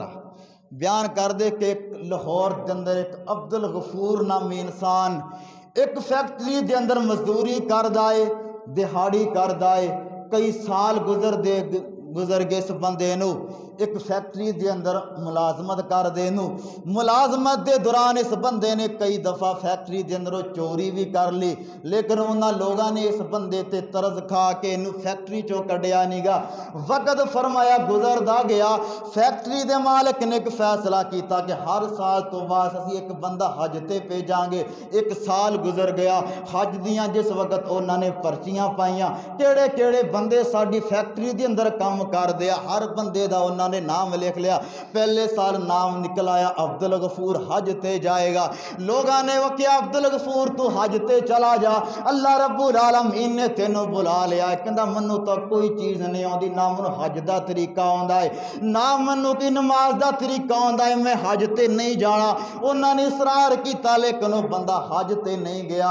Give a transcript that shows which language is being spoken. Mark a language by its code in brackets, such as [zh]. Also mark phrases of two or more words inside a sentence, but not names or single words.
[pa] بیان کر دے کہ لاہور دے اندر ایک عبد الغفور نامی انسان ایک فیکٹری دے اندر مزدوری کردا ہے، دہاڑی کردا ہے، کئی سال گزر گئے اس بندے نو ایک فیکٹری دے اندر ملازمت کر دے نو، ملازمت دے دوران اس بندے نے کئی دفعہ فیکٹری دے اندر چوری بھی کر لی، لیکن انہاں لوگاں نے اس بندے تے طرز کھا کے انہوں فیکٹری چو کڈیا نہیں گا۔ وقت فرمایا گزردا گیا، فیکٹری دے مالک نے ایک فیصلہ کیتا کہ ہر سال تو بعد اسی ایک بندہ حج تے بھیجاں گے، ایک سال گزر گیا، حج دیاں جس وقت انہاں نے پرچیاں پائیاں کیڑے کیڑے بندے ساڈی فیکٹری دے اندر کام کر دیا، ہر بندے دا انہاں اللہ نے نام لکھ لیا. پہلے سال نام نکل آیا عبد الغفور حج تے جائے گا. لوگاں نے وکیا عبد الغفور تو حج تے چلا جا, اللہ [ar] رب العالمین [pa] نے تینوں بلا لیا. کہندا منو تو کوئی چیز نہیں آندی, نہ منو حج دا طریقہ آندا ہے, نہ منو کی نماز دا طریقہ آندا ہے, میں حج تے نہیں جانا. انہاں نے اصرار کیتا لیکن وہ بندہ حج تے نہیں گیا.